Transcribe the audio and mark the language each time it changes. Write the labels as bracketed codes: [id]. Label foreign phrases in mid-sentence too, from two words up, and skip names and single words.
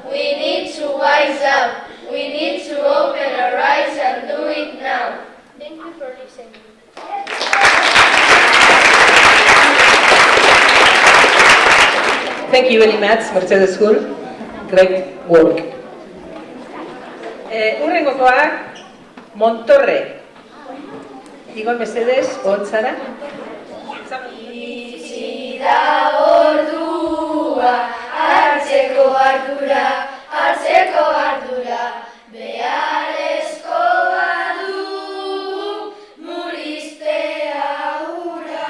[en] We need to wise up! We need to open our eyes and do it now! Thank you for listening. Thank you very much, Mercedes School. Great work. [eu] Urrengokoak, Montorre. Igor Mercedes, Otzara. Itxi da ordua, hartzeko ardura, beharrezkoa dugu, murriztea hura.